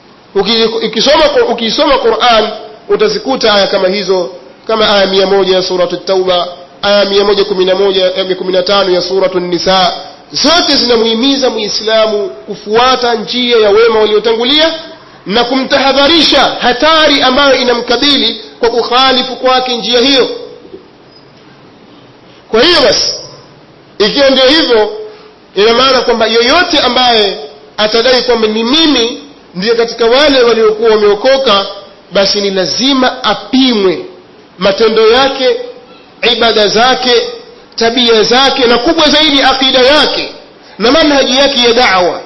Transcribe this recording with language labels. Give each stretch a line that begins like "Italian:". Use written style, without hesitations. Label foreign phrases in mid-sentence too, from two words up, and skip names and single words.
Swahili: ukisoma Qur'an utazikuta aya kama hizo, kama aya 100 ya surah at-Tauba, aya 115 ya surah an-Nisa. Zote zinamuhimiza Muislamu kufuata njia ya wema waliotangulia na kumtahadharisha hatari ambayo inamkabili kwa kukhalifu kwake njia hiyo. Kwa hiyo basi, ikiwa ndio hivyo, ina maana kwamba yoyote ambaye atadai kwamba ni mimi ndiye katika wale waliokuwa wameokoka, basi ni lazima apimwe matendo yake, ibada zake, tabia zake, na kubwa zaidi akida yake na manhaji yake ya da'wa.